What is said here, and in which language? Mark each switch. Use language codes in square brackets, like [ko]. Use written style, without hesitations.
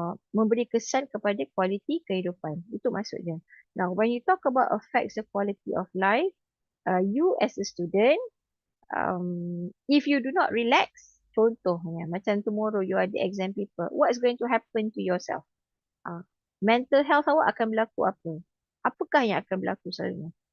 [ms] Memberi kesan kepada kualiti kehidupan. Itu maksudnya. [en] Now, when you talk about affects the quality of life, you as a student, if you do not relax, [ms] contohnya, macam [en] tomorrow you ada exam paper, what is going to happen to yourself? [ms] Mental health awak akan berlaku apa? Apakah yang akan berlaku selalunya?